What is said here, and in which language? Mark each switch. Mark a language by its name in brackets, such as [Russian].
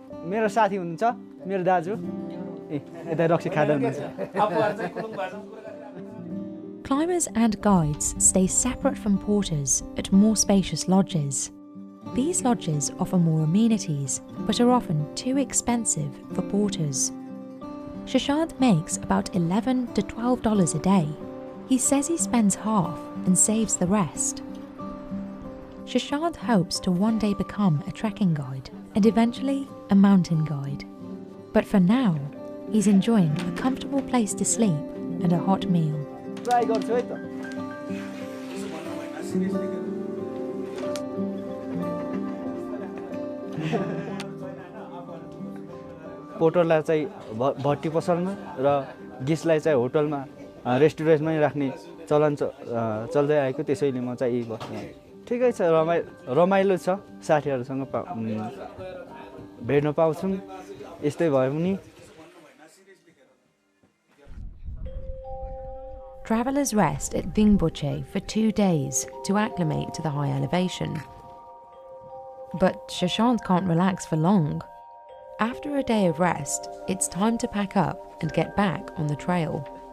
[Nepali] मेरो साथी हुनुहुन्छ मेरो दाजु यता रक्सी खाँदै हुनुहुन्छ [English] Climbers and guides stay separate from porters at more spacious lodges. These lodges offer more amenities, but are often too expensive for porters. Shashant makes about $11 to $12 a day. He says he spends half and saves the rest. Shashant hopes to one day become a trekking guide and eventually a mountain guide. But for now, he's enjoying a comfortable place to sleep and a hot meal. [Nepali] Try गर्छु है त पोर्टरलाई चाहिँ भट्टी पसलमा र गेस्टलाई चाहिँ होटलमा रेस्टुरेन्टमै राख्ने चलन चल्दै आएको त्यसैले म चाहिँ यही बस्छु ठिकै छ रमाइलो छ साथीहरूसँग भेट्न पाउँछौँ यस्तै भए पनि [English] Travelers rest at Vingboche for 2 days to acclimate to the high elevation. But Shashant can't relax for long. After a day of rest, it's time to pack up and get back on the trail.